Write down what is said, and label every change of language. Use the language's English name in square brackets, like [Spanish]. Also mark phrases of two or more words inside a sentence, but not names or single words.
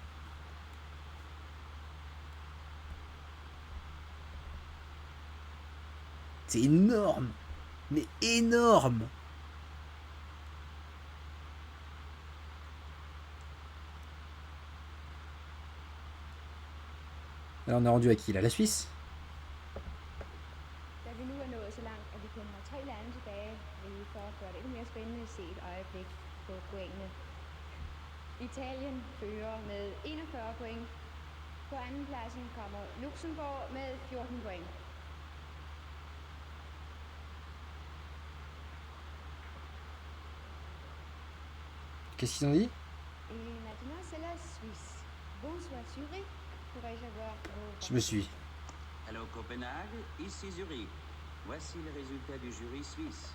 [French] C'est énorme! Mais énorme! Alors on est rendu à qui là? La Suisse? [Danish] Da vi nu er nået så langt, at vi kun har 3 lande tilbage, vil vi for at gøre det endnu mere spændende se et øjeblik på pointene. Italien fører med 41 point. På anden pladsen kommer Luxembourg med 14 point. [French] Qu'est-ce qu'ils ont dit? Et maintenant, c'est la Suisse. Bonsoir, Zurich. Pourrais-je avoir vos... Je me suis. Hello Copenhague, ici Zurich. Voici les résultats du jury suisse.